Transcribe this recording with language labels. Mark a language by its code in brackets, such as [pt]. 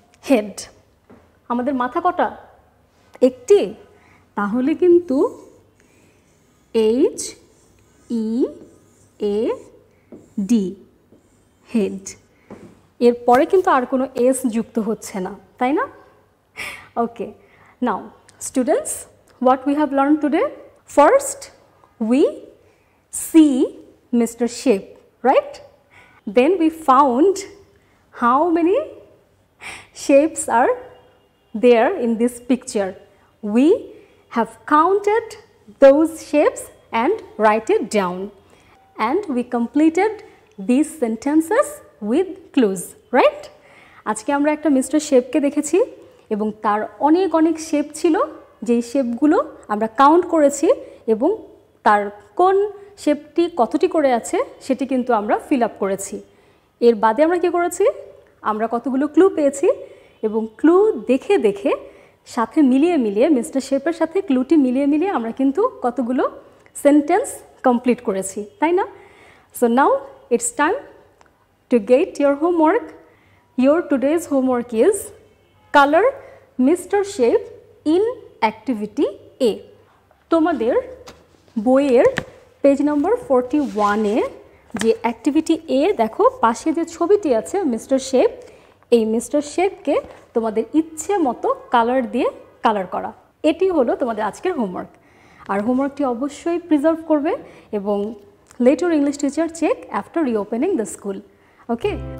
[bn] Head. আমাদের মাথা কটা? একটি। তাহলে কিন্তু HEAD, হেড। এরপরে কিন্তু আর কোনো এস যুক্ত হচ্ছে না, তাই না? [en] Okay, now students, what we have learned today? First, we see Mr. Shape, right? Then we found how many shapes are there in this picture. We have counted those shapes and write it down. And we completed these sentences with clues, right? [bn] আজকে আমরা একটা mister শেপকে দেখেছি এবং তার অনেক অনেক shape ছিল, যেই শেপগুলো আমরা কাউন্ট করেছি এবং তার কোন শেপটি কতটি করে আছে সেটি কিন্তু আমরা ফিল আপ করেছি। এর বাদে আমরা কি করেছি? আমরা কতগুলো ক্লু পেয়েছি এবং ক্লু দেখে দেখে সাথে মিলিয়ে মিলিয়ে, মিস্টার শেপের সাথে ক্লুটি মিলিয়ে মিলিয়ে আমরা কিন্তু কতগুলো সেন্টেন্স কমপ্লিট করেছি, তাই না? [en] So now it's time to get your homework. Your today's homework is color Mr. Shape in activity A. [bn] তোমাদের বইয়ের পেজ নাম্বার 41-এ যে অ্যাক্টিভিটি এ দেখো, পাশে যে ছবিটি আছে মিস্টার শেপ, এই মিস্টার শেপকে তোমাদের ইচ্ছে মতো কালার দিয়ে কালার করা। এটি হলো তোমাদের আজকের হোমওয়ার্ক। আর হোমওয়ার্কটি অবশ্যই প্রিজার্ভ করবে এবং [en] let your English teacher check after reopening the school. Okay?